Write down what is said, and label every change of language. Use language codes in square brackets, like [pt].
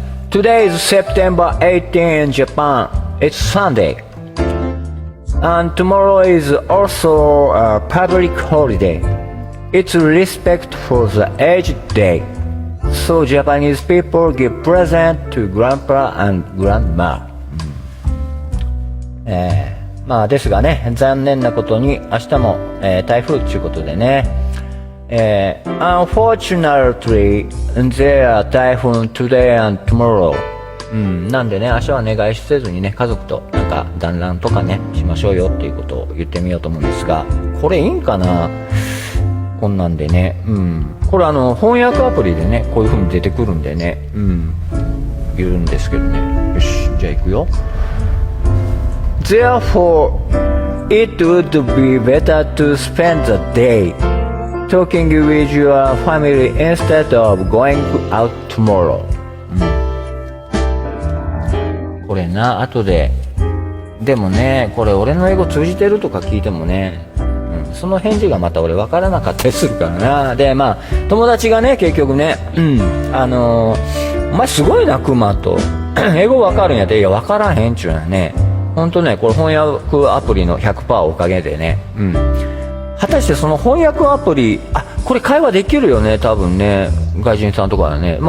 [en] Today is September 18 in Japan. It's Sunday.And tomorrow is also a public holiday. It's respect for the aged day. So Japanese people give present to grandpa and grandma. [ja] まあですがね、残念なことに明日も、台風ということでね、 [en] Unfortunately, there are typhoon today and tomorrow. [ja] なんでね、明日はね、外出せずにね、家族となんか団らんとかねしましょうよっていうことを言ってみようと思うんですが、これいいんかな、こんなんでね。これ翻訳アプリでね、こういう風に出てくるんでね、言うんですけどね。よし、じゃあ行くよ。 [en] Therefore, it would be better to spend the day talking with your family instead of going out tomorrow。 [ja] これな、後ででもね、これ俺の英語通じてるとか聞いてもね、その返事がまた俺分からなかったりするからな。でまあ友達がね、結局ね、お前すごいなクマと英語分かるんやって。いや分からへんちゅうのはね、ほんとね、これ翻訳アプリの 100% おかげでね、果たしてその翻訳アプリ、これ会話できるよね、多分ね、外人さんとかはね。